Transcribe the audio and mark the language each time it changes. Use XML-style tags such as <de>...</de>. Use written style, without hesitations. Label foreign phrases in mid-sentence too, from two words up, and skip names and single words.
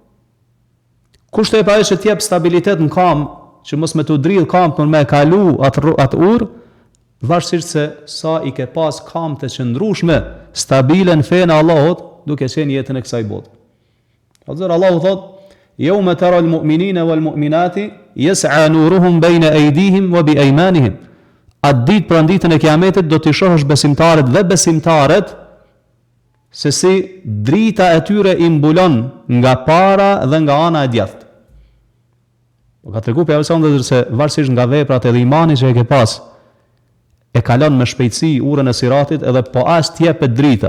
<sq>Kush të jep ajo që të jep stabilitet në kam, që mos me të drill kam për me kalu atë urë, varësisht se sa i ke pas kam të qëndrueshme, stabile në fenë e Allahut, duke qenë jetën e kësaj bote. Allahu Allahu thotë:</sq> <ar>"يوم ترى المؤمنين والمؤمنات يسعى نورهم بين أيديهم وبأيمانهم."</ar> <sq>Atë ditë për ditën e kiametit do t'i shohësh besimtarët dhe besimtarët se si drita e tyre i mbulon nga para dhe nga ana e djathtë. Po ka treguar pejgamberi</sq> <ar>صلى الله عليه وسلم</ar> <sq>se varësisht nga veprat edhe imani që e ke pas, e kalon me shpejtësi urën e siratit edhe po as t'jepet drita.</sq>